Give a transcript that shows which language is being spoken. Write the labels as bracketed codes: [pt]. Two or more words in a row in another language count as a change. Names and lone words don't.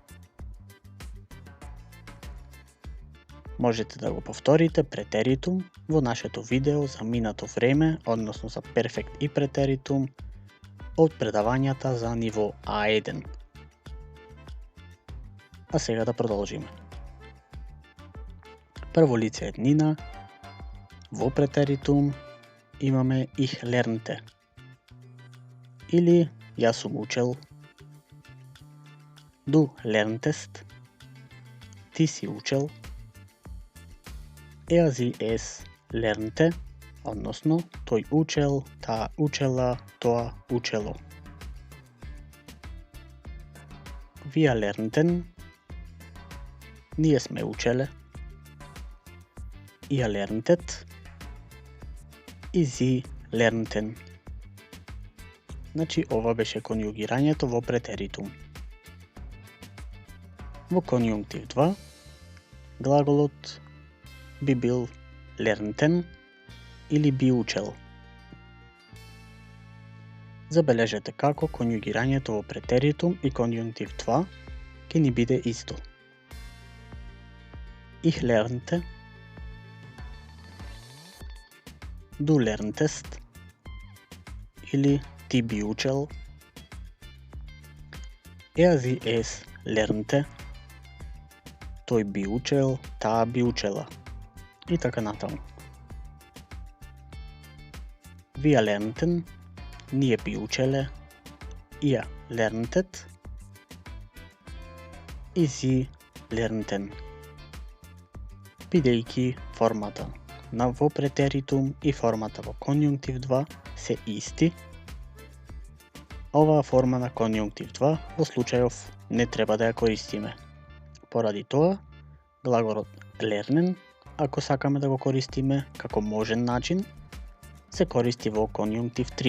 [mk] Можете да го повторите претеритум во нашето видео за минато време, односно за перфект и претеритум од предавањата за ниво A1. А сега да продолжиме. Прво лице еднина, во претеритум имаме [de] ich lernte [mk] или јас сум учел. [de] Du lerntest, [mk] ти си учел. [de] Sie es lernte, [mk] односно тој учел, таа учела, тоа учело. [de] Wir lernten, [mk] ние сме учеле. [de] Ihr lerntet, Sie lernten. [mk] Значи ова беше конјугирањето во претеритум. Во конјунктив 2 глаголот би бил лернтен или би учел. Забележете како конјугирањето во претеритум и конјунктив 2 ќе ни биде исто. [de] Ich lernte, du lerntest [mk] или ти би учел, [de] sie es lernte, [mk] тој би учел, таа би учела и така натаму. [de] Wir lernten, [mk] ние би учеле, [de] ihr lerntet и sie lernten. [mk] Бидејќи формата во претеритум и формата во конјунктив 2 се исти, оваа форма на конјунктив 2 во случајов не треба да ја користиме. Поради тоа, глаголот lernen, ако сакаме да го користиме како можен начин, се користи во конјунктив 3.